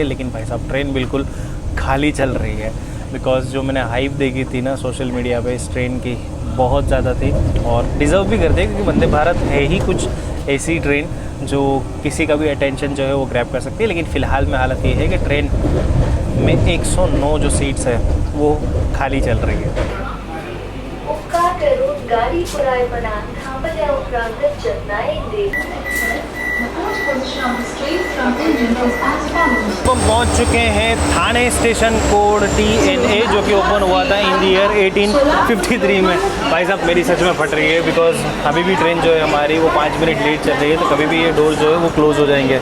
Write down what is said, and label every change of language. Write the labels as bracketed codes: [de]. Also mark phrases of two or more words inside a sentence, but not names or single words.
[hi] लेकिन भाई साहब ट्रेन बिल्कुल खाली चल रही है, बिकॉज़ जो मैंने हाइप देखी थी ना [en] social media [hi] पे इस ट्रेन की बहुत ज़्यादा थी और डिज़र्व भी करते हैं, क्योंकि वंदे भारत है ही कुछ ऐसी ट्रेन जो किसी का भी अटेंशन जो है वो ग्रैब कर सकती है। लेकिन फ़िलहाल में हालत ये है कि ट्रेन में 109 जो सीट्स है वो खाली चल रही है। [kok] उपकार करून गाडी पुरायपणान थांबल्या उपरांत जतनायेंदे। [hi] तो हम पहुंच चुके हैं थाने स्टेशन कोड TNA, जो कि ओपन हुआ था [en] in the year [hi] 1853 में। भाई साहब मेरी सच में फट रही है, बिकॉज अभी भी ट्रेन जो है हमारी वो 5 मिनट लेट चल रही है, तो कभी भी ये डोर जो है वो क्लोज़ हो जाएंगे।